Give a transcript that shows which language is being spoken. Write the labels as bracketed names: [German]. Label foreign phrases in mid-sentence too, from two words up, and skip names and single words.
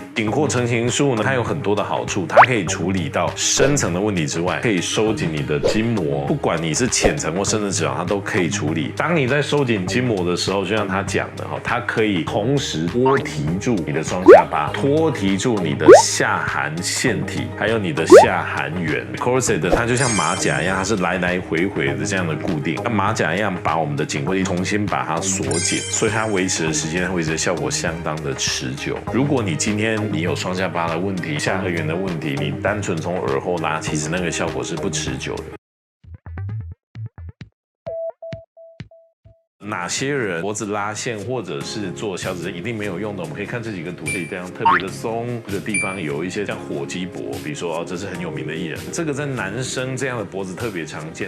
[Chinese] 緊廓成型術呢，它有很多的好處，它可以處理到深層的問題之外，可以收緊你的筋膜，不管你是淺層或深層脂肪，它都可以處理。當你在收緊筋膜的時候，就像他講的哈，它可以同時托提住你的雙下巴，托提住你的下頜腺體，還有你的下頜緣。corset 它就像馬甲一樣，它是來來回回的這樣的固定，像馬甲一樣把我們的緊廓肌重新把它鎖緊，所以它維持的時間、維持的效果相當的持久。如果你今天你有双下巴的問題、下頜缘的問題，你單純從耳後拉，其實那個效果是不持久的。哪些人脖子拉線或者是做消脂針一定沒有用的？我們可以看這幾個圖，這裡這樣特別的鬆，這個地方有一些像火雞脖，比如說這是很有名的藝人，這個在男生這樣的脖子特別常見。